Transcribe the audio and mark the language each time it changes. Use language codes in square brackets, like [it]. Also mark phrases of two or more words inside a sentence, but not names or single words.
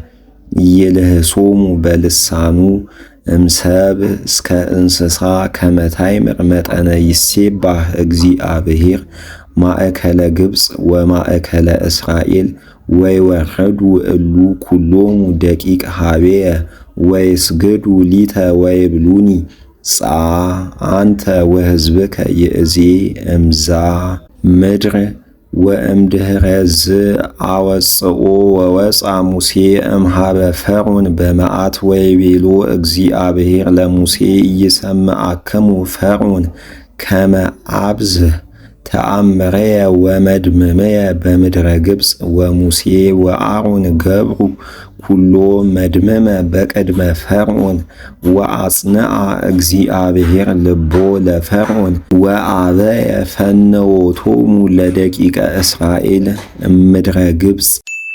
[gez] ይልህሶሙ በልሳኑ እምሰብ እስከ እንስሳ ከመታይምር መጠነ ይሴባህ እግዚአብሔር ማእከለ ግብፅ ወማእከለ እስራኤል ወይወረዱ እሉ ኩሎሙ ደቂቅ ሀቤየ ወይስግዱ ሊተ ወይብሉኒ ጻ አንተ ወሕዝብከ ይእዜ እምዛ ምድር ወእምድኅረዝ አወጽኦ ወወፃ ሙሴ እምሃበ ፈርዖን በመዓት ወይቤሎ እግዚአብሔር ለሙሴ ኢይሰምዓክሙ ፈርዖን ከመ አብዝሕ ተአምረየ ወመድምመየ በምድረ ግብፅ ወሙሴ ወአሮን ገብሩ ኩሎ መድመመ በቅድመ ፈርዖን ወአጽንዐ እግዚአብሔር ልቦ ለፈርዖን ወአበየ ፈነወቶሙ ለደቂቀ እስራኤል እምድረ ግብፅ